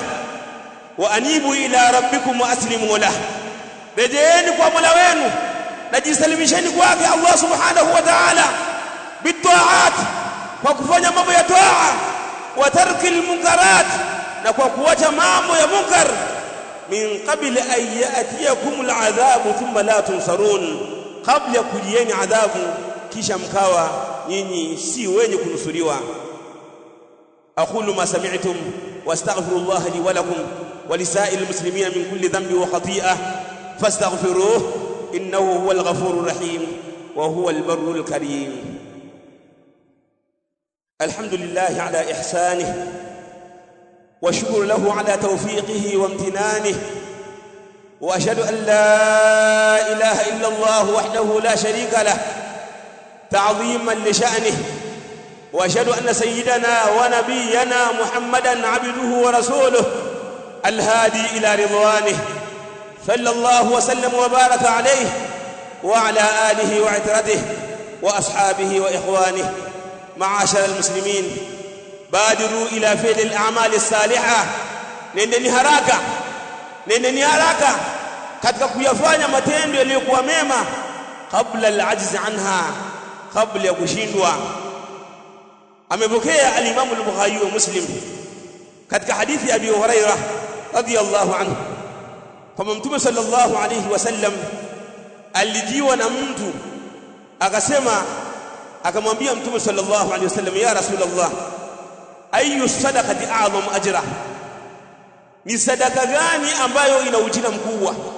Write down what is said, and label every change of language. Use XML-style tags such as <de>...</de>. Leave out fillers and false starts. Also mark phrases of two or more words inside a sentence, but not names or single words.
<ar>وأنيبوا إلى ربكم وأسلموا له,</ar> <sw>rejeeni kwa Mola wenu na jisalimisheni kwake</sw> <ar>الله سبحانه وتعالى,</ar> <sw>bitaat, kwa kufanya mambo ya taa,</sw> <ar>وترك المنكرات,</ar> <sw>na kwa kuacha mambo ya munkar,</sw> <ar>من قبل أن يأتيكم العذاب ثم لا تنصرون,</ar> <sw>kabla kujieni adhabu kisha mkawa nyinyi si wenye kunusuriwa.</sw> <ar>أقول ما سمعتم وأستغفر الله لي ولكم ولسائر المسلمين من كل ذنب وخطيئة فاستغفروه إنه هو الغفور الرحيم وهو البر الكريم. الحمد لله على إحسانه والشكر له على توفيقه وامتنانه وأشهد أن لا إله إلا الله وحده لا شريك له تعظيما لشأنه وأشهد أن سيدنا ونبينا محمدا عبده ورسوله الهادي إلى رضوانه صلى الله وسلم وبارك عليه وعلى آله وعترته وأصحابه وإخوانه. معاشر المسلمين بادروا إلى فعل الأعمال الصالحة,</ar> <sw>nendeni haraka katika kuyafanya matendo yaliyokuwa mema,</sw> <ar>قبل العجز عنها,</ar> <sw>kabla ya kushindwa. Amepokea al-Imam al-Bukhari wa Muslim katika hadithi ya Abi Hurairah</sw> <ar>رضي الله عنه</ar> <sw>kwamba Mtume</sw> <ar>صلى الله عليه وسلم</ar> <sw>alijiwa na mtu akasema, akamwambia Mtume</sw> <ar>صلى الله عليه وسلم, يا رسول الله, أي الصدقة أعظم أجرا,</ar> <sw>ni sadaka gani ambayo ina ujira mkubwa?</sw>